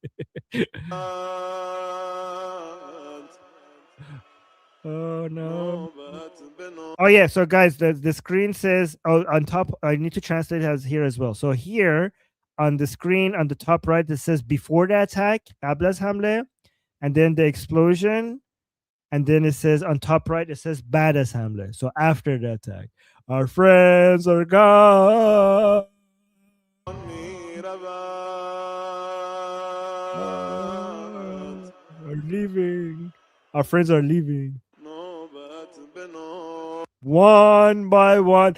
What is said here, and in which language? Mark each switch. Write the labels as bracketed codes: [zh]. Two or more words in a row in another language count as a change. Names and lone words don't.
[en] Oh no. Oh yeah, so guys, the screen says, oh, on top, I need to translate as here as well. So here on the screen on the top right, it says before the attack, [fa] قبل از حمله, [en] and then the explosion, and then it says on top right, it says [fa] بعد از حمله. [en] So after the attack, our friends are gone. Are leaving. Our friends are leaving. One by one.